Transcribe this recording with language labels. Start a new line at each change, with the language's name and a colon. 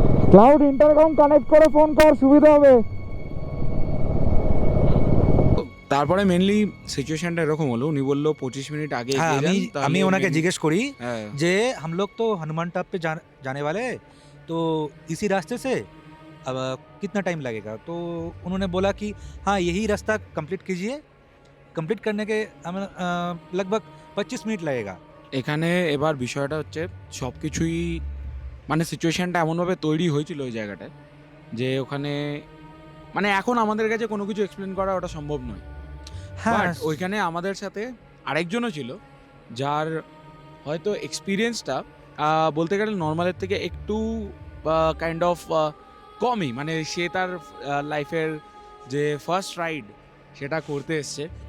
Bangla: Cloud intercom connect করে phone কর, সুবিধা হবে। তারপরে মেনলি সিচুয়েশনটা এরকম হলো, উনি বললো 25 মিনিট আগে হ্যাঁ, এগিয়ে যান, তাহলে আমি ওনাকে main- জিজ্ঞেস করি হ্যাঁ, যে
Hindi: हम लोग तो हनुमान टॉप पे जाने वाले हैं, तो इसी रास्ते से अब कितना टाइम लगेगा? तो उन्होंने बोला कि हाँ, यही रास्ता कंप्लीट कीजिए, कंप्लीट करने के हमें लगभग 25 मिनट लगेगा।
Bangla: এখানে এবার বিষয়টা হচ্ছে সব কিছুই মানে সিচুয়েশনটা এমনভাবে তৈরি হয়েছিল ওই জায়গাটায় যে ওখানে মানে এখন আমাদের কাছে কোনো কিছু এক্সপ্লেন করা ওটা সম্ভব নয়। হ্যাঁ, বাট ওইখানে আমাদের সাথে আরেকজনও ছিল যার হয়তো এক্সপিরিয়েন্সটা বলতে গেলে নর্মালের থেকে একটু কাইন্ড অফ কমই, মানে সে তার লাইফের যে ফার্স্ট রাইড সেটা করতে এসছে।